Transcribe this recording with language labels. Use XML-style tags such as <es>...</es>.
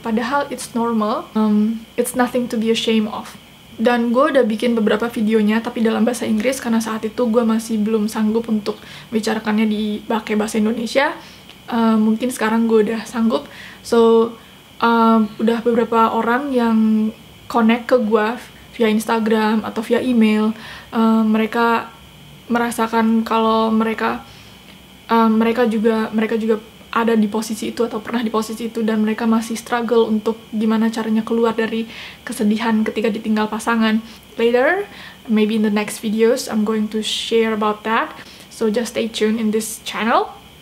<id>Padahal</id> <en>it's normal, it's nothing to be ashamed of.</en> <id>Dan gue udah bikin beberapa videonya tapi dalam bahasa Inggris, karena saat itu gue masih belum sanggup untuk bicarakannya pakai bahasa Indonesia. Mungkin sekarang gue udah sanggup, so udah beberapa orang yang connect ke gue via Instagram atau via email. Mereka merasakan kalau mereka juga ada di posisi itu atau pernah di posisi itu, dan mereka masih struggle untuk gimana caranya keluar dari kesedihan ketika ditinggal pasangan.</id> <en>Later, maybe in the next videos, I'm going to share about that. So just stay tuned in this channel.</en>